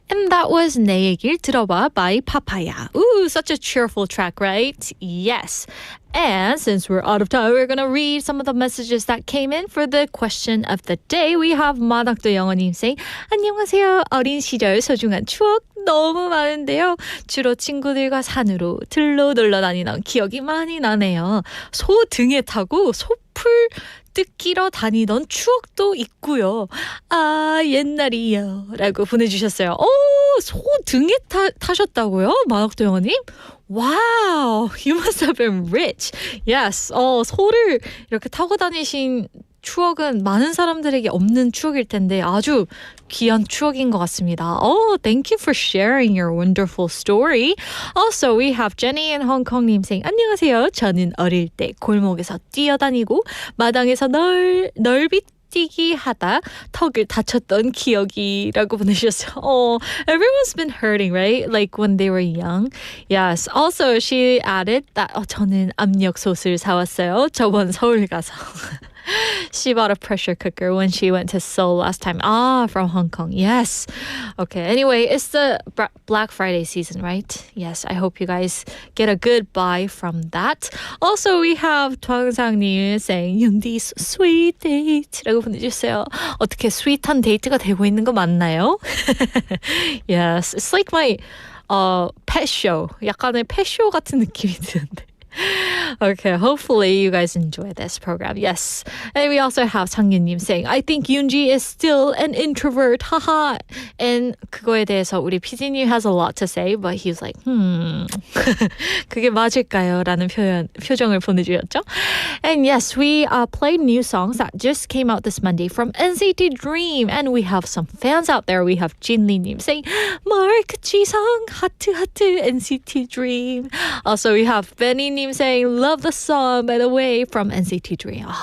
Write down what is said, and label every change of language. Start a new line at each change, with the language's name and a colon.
English: That was 내 얘길 들어봐 by Papaya. Ooh, such a cheerful track, right? Yes. And since we're out of time, we're going to read some of the messages that came in for the question of the day. We have 마닥도 영어님 saying,
Korean: 안녕하세요. 어린 시절 소중한 추억 너무 많은데요. 주로 친구들과 산으로 들로 놀러 다니던 기억이 많이 나네요. 소 등에 타고 소풀 뜯기러 다니던 추억도 있고요. 아, 옛날이요. 라고 보내주셨어요. 소 등에 타셨다고요? 마닥도 영어님?
English: Wow, you must have been rich. Yes,
Korean: 소를 이렇게 타고 다니신 추억은 많은 사람들에게 없는 추억일 텐데 아주 귀한 추억인 것 같습니다.
English: Thank you for sharing your wonderful story. Also, we have Jenny in Hong Kong님 saying,
Korean: 안녕하세요. 저는 어릴 때 골목에서 뛰어다니고 마당에서 넓이 뛰기 하다 턱을 다쳤던 기억이라고 보내주셨어요.
English: Everyone's been hurting, right? Like when they were young. Yes. Also, she added that
Korean: 저는 압력솥을 사왔어요. 저번 서울 가서.
English: She bought a pressure cooker when she went to Seoul last time. From Hong Kong. Yes. Okay. Anyway, it's the Black Friday season, right? Yes. I hope you guys get a good buy from that. Also, we have twang상님 saying, 윤디's sweet date
Korean: 라고 보내주세요. 어떻게 스윗한 데이트가 되고 있는 거 맞나요?
English: Yes. It's like my pet show.
Korean: 약간의 pet show 같은 느낌이 드는데.
English: Okay, hopefully you guys enjoy this program. Yes. And we also have 창윤님 saying, I think Yoonji is still an introvert. Haha. And
Korean: 그거에 대해서 우리 PD님
English: has a lot to say, but he's like,
Korean: 그게 맞을까요? 라는 표정을 보내주셨죠.
English: And yes, we played new songs that just came out this Monday from NCT DREAM. And we have some fans out there. We have 진리님 saying, Mark, 지성, 하트, 하트, NCT DREAM. Also, we have Benny님 saying, love the song, by the way, from NCT DREAM.